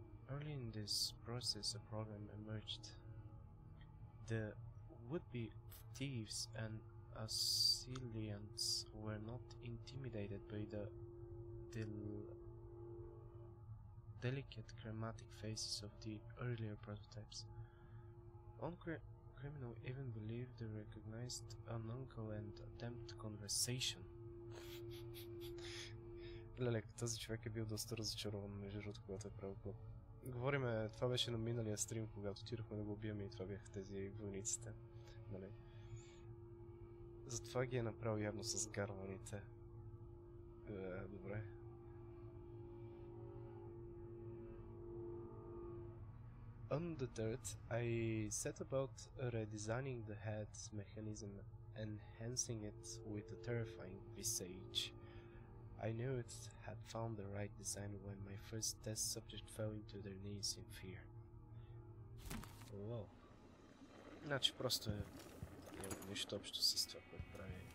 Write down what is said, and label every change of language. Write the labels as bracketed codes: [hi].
[en] Early in this process, a problem emerged. The would-be thieves and assailants were not intimidated by the delicate chromatic faces of the earlier prototypes. One criminal even believed they recognized an uncle and attempted conversation. [bg] Леле, този човек е бил доста разочарован, между другото, когато е правил клоп. Говориме, това беше на миналия стрим, когато отидохме да го убием и това бяха тези войниците. Нали? Затова ги е направил явно с гарваните. Добре. [en] Undeterred, I set about redesigning the head's mechanism, enhancing it with a terrifying visage. I knew it had found the right design when my first test subject fell into their knees in fear. Wow. [bg] Значи просто е Няма нищо общо с това, което прави.